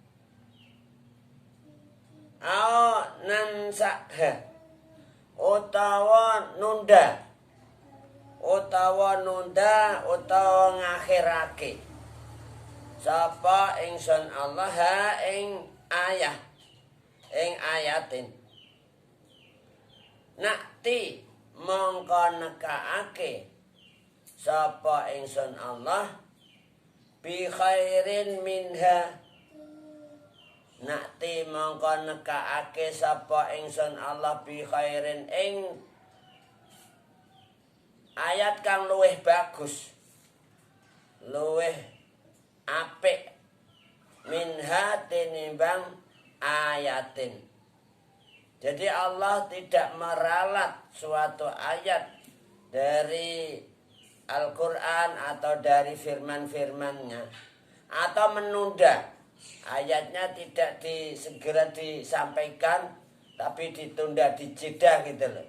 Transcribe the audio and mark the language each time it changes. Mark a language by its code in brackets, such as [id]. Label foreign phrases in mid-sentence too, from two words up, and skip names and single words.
[ar] أو ننسأها [jv] utawa nunda utawa ngakhirake sapa ingsun Allah ing [ar] آية نأت [jv] mongko nekaake sapa ingsun Allah [ar] بخير منها, [jv] nakti mongko nekaake sapa ingsun Allah [ar] بخير [jv] ing ayat kang luwih bagus, luwih apik minha tinimbang ayatin. [id] Jadi Allah tidak meralat suatu ayat dari Al-Quran atau dari firman-firmannya, atau menunda ayatnya, tidak segera disampaikan tapi ditunda, dijeda gitu loh.